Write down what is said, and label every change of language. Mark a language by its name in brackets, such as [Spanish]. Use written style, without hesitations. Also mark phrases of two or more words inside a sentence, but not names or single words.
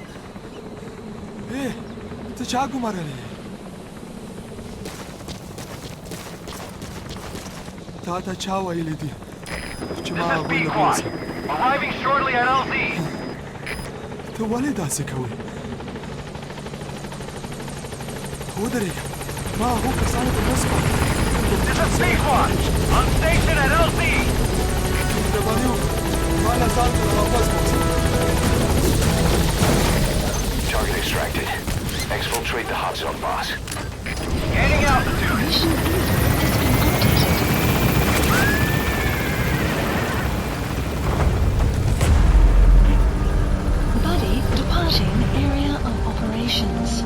[Pashto] ته چا ګمارلی تا ته چا ویلی دي چې ما هغوی له بوځم ته ولې داسې کوې ودرېږه ما هغو کسانو ته نه سپارم مهرباني وکړه ما له ځان سره واپس بوځه [English] Target extracted. Exfiltrate the hot zone, boss. Gaining altitude. Buddy departing area of operations.